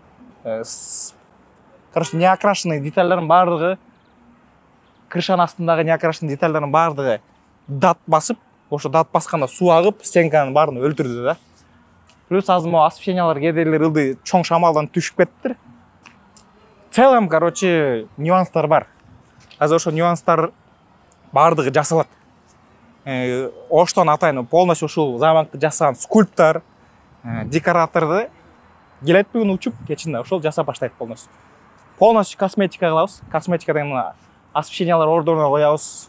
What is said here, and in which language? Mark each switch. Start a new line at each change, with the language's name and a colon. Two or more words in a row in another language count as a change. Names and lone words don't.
Kyrgyz: Короче, неокрашенный детальдердин бардыгы, крышанын астындагы неокрашенный детальдердин бардыгы дат басып, ошо дат басканда суу агып, стенканын баарын өлтүрдү да. Плюс азыр могу освещениялар кээделер ылдый, чоң шамалдан түшүп кеттир.
Russian: В целом, короче,
Kyrgyz: нюанстар бар. Азыр ошо нюанстар бардыгы жасалат. Оштон атайын полностью ушул замокты жасаган скульптор, декораторду келет бүгүн учуп, кечинде ошол жасап баштайт полностью. Полностью косметика кылабыз. Косметика деген освещениялар ордуна коябыз.